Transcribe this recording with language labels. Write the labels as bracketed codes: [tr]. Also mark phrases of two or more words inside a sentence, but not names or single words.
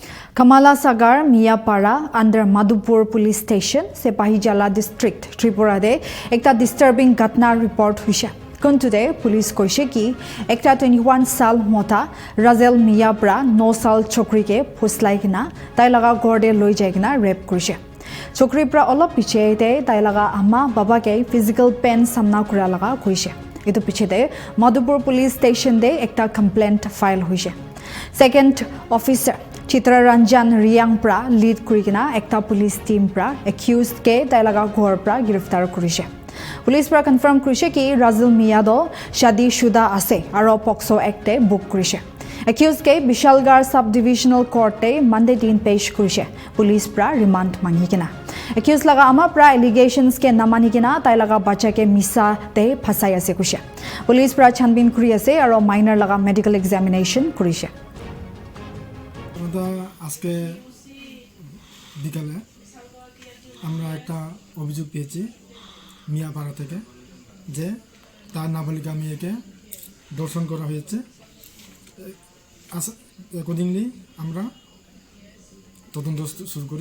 [nag] Kamala Sagar, Miapara, under Madhupur Police Station, Sepahijala District, Tripura de, ekta disturbing ghatna report huise. Today, police koise ki, ekta 21 sal mota, Razel Miapara, 9 sal chokri ke phuslai kina, tai laga gorde loi jai kina rape korise. Chokri pra olop piche te tai laga ama baba ke physical pain samna kura laga koise. Itu piche te Madhupur Police Station de ekta complaint file hoise. Second officer Chitra Ranjan Riang pra lead kurikina ekta police team pra accused ke tailaga ghor pra giriftar kurise. Police pra confirm kurise ki Razel Miyado shadi shuda ase aro Pokso Act e book kurise. Accused ke Bishalgarh Sub-Divisional Court e Monday din pesh kurise. Police pra remand mangikina. Accused laga ama pra allegations ke namanikina tailaga bacha ke misa te phasai ase kurise. Police pra chanbin kuri ase aro minor laga medical examination kurise. [bn] আজকে বিকালে আমরা একটা অভিযোগ পেয়েছি মিয়াপাড়া থেকে যে তার নাবালিকা মেয়েকে ধর্ষণ করা হয়েছে। অ্যাকর্ডিংলি আমরা তদন্ত শুরু করি।